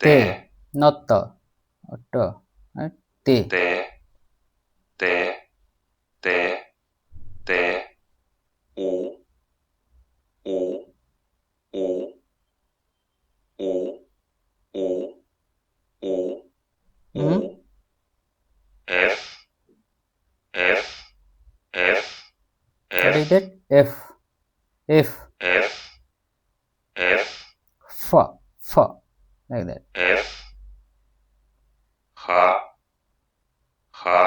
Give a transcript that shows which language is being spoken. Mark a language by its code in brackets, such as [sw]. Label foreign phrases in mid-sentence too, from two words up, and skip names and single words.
[en] T. Not T. T. Right? T. T T T T U U U U U U Mhm. U F F F What is F that? F. F. F F F. F. Like that. F H H